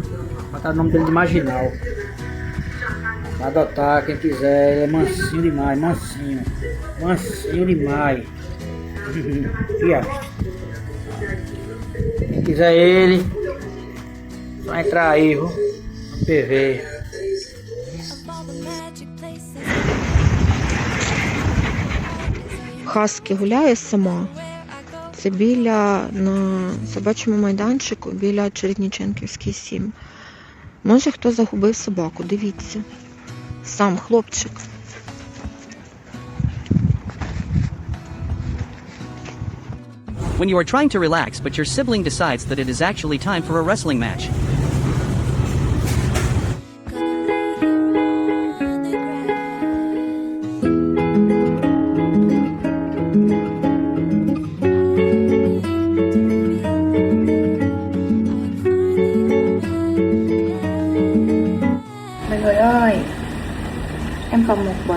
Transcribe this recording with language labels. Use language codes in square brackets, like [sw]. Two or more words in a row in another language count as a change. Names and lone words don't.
[pt] Vou botar o nome dele de Marginal. Vai adotar quem quiser, ele é mansinho demais, mansinho. Mansinho demais. E ó. Quem quiser ele, só entrar aí, viu? No PV. [uk] Хаскі гуляє сама. Це на собачому майданчику біля Чередніченківській 7. Може хто загубив собаку, дивіться. Сам хлопчик. [en] When you are trying to relax but your sibling decides that it is actually time for a wrestling match. [vi] Mọi người ơi, em còn một bò